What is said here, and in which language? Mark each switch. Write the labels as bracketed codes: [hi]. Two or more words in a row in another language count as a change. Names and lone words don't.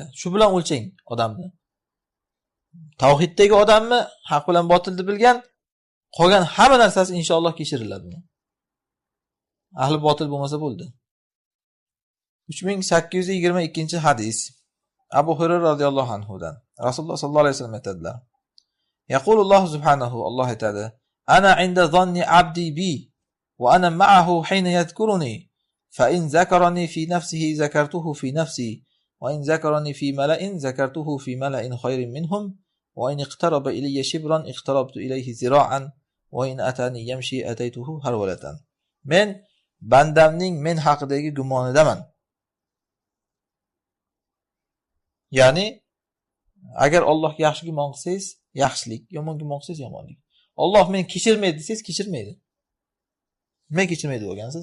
[uz] Shu bilan o'lchang odamni. Tavhiddagi odamni haq bilan botilni bilgan, qolgan hamma narsasi inshaalloh kechiriladi. Ahli botil bo'lmasa bo'ldi. 3822-hadis. Abu Hurayra radhiyallohu anhudan. Rasululloh [ar] صلى الله عليه وسلم [uz] aytadilar: [ar] يقول الله سبحانه, [uz] Alloh aytadi: [ar] أنا عند ظن عبدي بي وأنا معه حين يذكرني فإن ذكرني في نفسه ذكرته في نفسي وإن ذكرني في ملإ ذكرته في ملإ خير منهم وإن اقترب إلي شبرا اقتربت إليه ذراعا وإن أتاني يمشي أتيته هرولة. [uz] Men bandamning men haqidagi gumonidaman. Ya'ni agar Allohga yaxshi gumon qilsangiz, yaxshilik, yomon gumon qilsangiz yomonlik. Alloh meni kechirmaydi desangiz, kechirmaydi. Nima kechirmaydi bo'lgansiz?